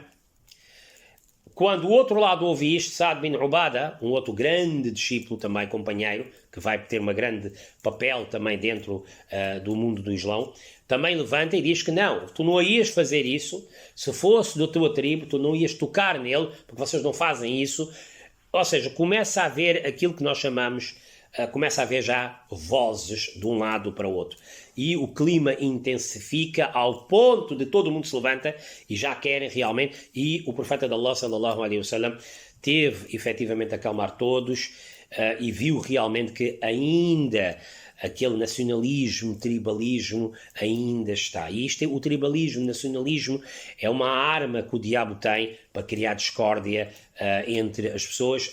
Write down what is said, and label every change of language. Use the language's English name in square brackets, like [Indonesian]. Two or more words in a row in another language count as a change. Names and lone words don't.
[Portuguese] Quando o outro lado ouve isto, Saad bin Ubada, um outro grande discípulo também, companheiro, que vai ter um grande papel também dentro do mundo do Islão, também levanta e diz que não, tu não ias fazer isso, se fosse do tua tribo, tu não ias tocar nele, porque vocês não fazem isso. Ou seja, começa a haver aquilo que nós chamamos, começa a haver já vozes de um lado para o outro. E o clima intensifica ao ponto de todo mundo se levanta e já querem realmente. E o profeta de Allah, [Arabic] صلى الله عليه وسلم, [Portuguese] teve efetivamente a acalmar todos e viu realmente que ainda aquele nacionalismo, tribalismo ainda está. E o tribalismo, nacionalismo é uma arma que o diabo tem para criar discórdia entre as pessoas.